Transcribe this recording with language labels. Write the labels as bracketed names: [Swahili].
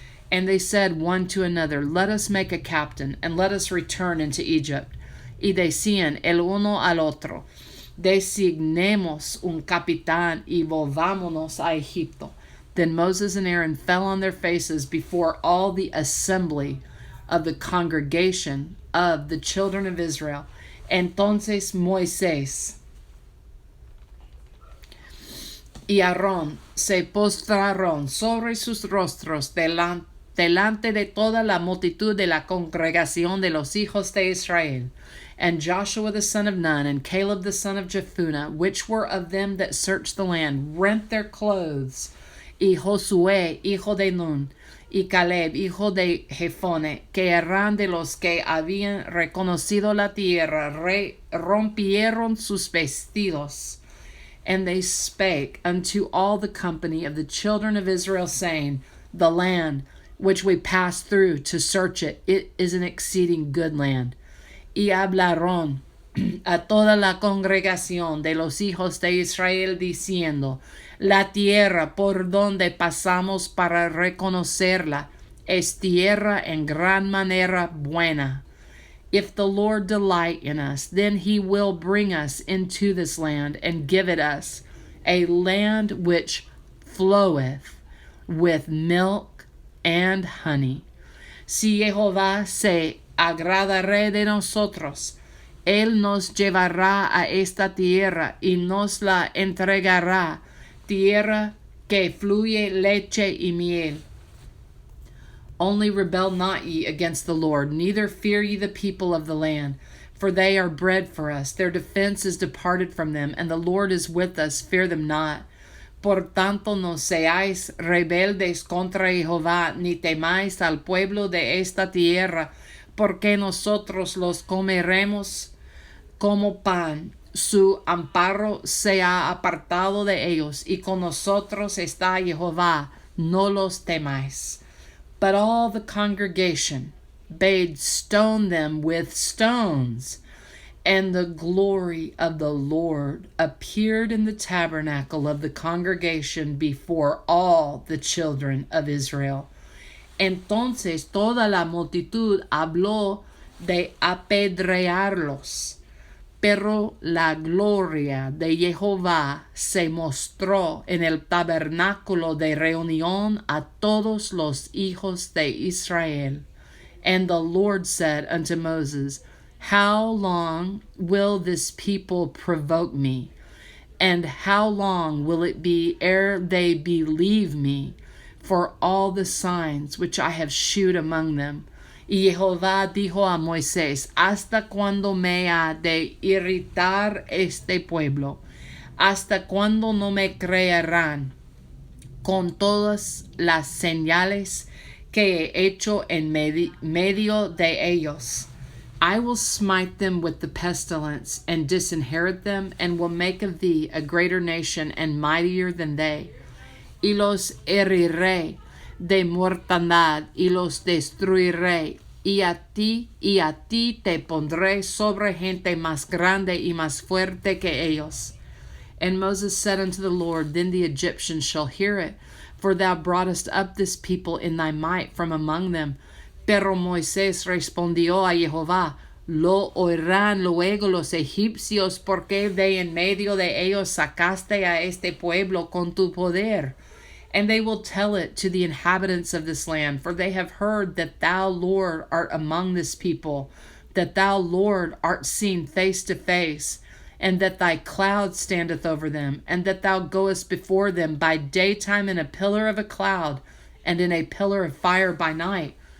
[English] And they said one to another, Let us make a captain, and let us return into Egypt. [Spanish] Y decían el uno al otro, Designemos un capitán, y volvámonos a Egipto. [English] Then Moses and Aaron fell on their faces before all the assembly of the congregation of the children of Israel. [Spanish] Entonces Moisés y Aarón se postraron sobre sus rostros delante de toda la multitud de la congregación de los hijos de Israel. [English] And Joshua the son of Nun, and Caleb the son of Jephunneh, which were of them that searched the land, rent their clothes. [Spanish] Y Josué, hijo de Nun, y Caleb, hijo de Jefone, que eran de los que habían reconocido la tierra, rompieron sus vestidos. [English] And they spake unto all the company of the children of Israel, saying, The land which we passed through to search it, it is an exceeding good land. [Spanish] Y hablaron a toda la congregación de los hijos de Israel, diciendo, La tierra por donde pasamos para reconocerla es tierra en gran manera buena. [English] If the Lord delight in us, then he will bring us into this land, and give it us, a land which floweth with milk and honey. [Spanish] Si Jehová se agradaré de nosotros. Él nos llevará a esta tierra y nos la entregará, tierra que fluye leche y miel. [English] Only rebel not ye against the Lord, neither fear ye the people of the land. For they are bread for us, their defense is departed from them, and the Lord is with us, fear them not. [Spanish] Por tanto, no seáis rebeldes contra Jehová, ni temáis al pueblo de esta tierra, porque nosotros los comeremos como pan. Su amparo se ha apartado de ellos, y con nosotros está Jehová, no los temáis. [English] But all the congregation bade stone them with stones. And the glory of the Lord appeared in the tabernacle of the congregation before all the children of Israel. [Spanish] Entonces toda la multitud habló de apedrearlos. Pero la gloria de Jehová se mostró en el tabernáculo de reunión a todos los hijos de Israel. [English] And the Lord said unto Moses, How long will this people provoke me? And how long will it be ere they believe me for all the signs which I have shewed among them? [Spanish] Y Jehová dijo a Moisés, ¿hasta cuándo me ha de irritar este pueblo? ¿Hasta cuándo no me creerán con todas las señales que he hecho en medio de ellos? [English] I will smite them with the pestilence, and disinherit them, and will make of thee a greater nation and mightier than they. [Spanish] Y los heriré de mortandad, y los destruiré, y a ti te pondré sobre gente más grande y más fuerte que ellos. [English] And Moses said unto the Lord, Then the Egyptians shall hear it, for thou broughtest up this people in thy might from among them. [Spanish] Pero Moisés respondió a Jehová, Lo oirán luego los egipcios, porque de en medio de ellos sacaste a este pueblo con tu poder. [English] And they will tell it to the inhabitants of this land, for they have heard that thou, Lord, art among this people, that thou, Lord, art seen face to face, and that thy cloud standeth over them, and that thou goest before them by daytime in a pillar of a cloud, and in a pillar of fire by night.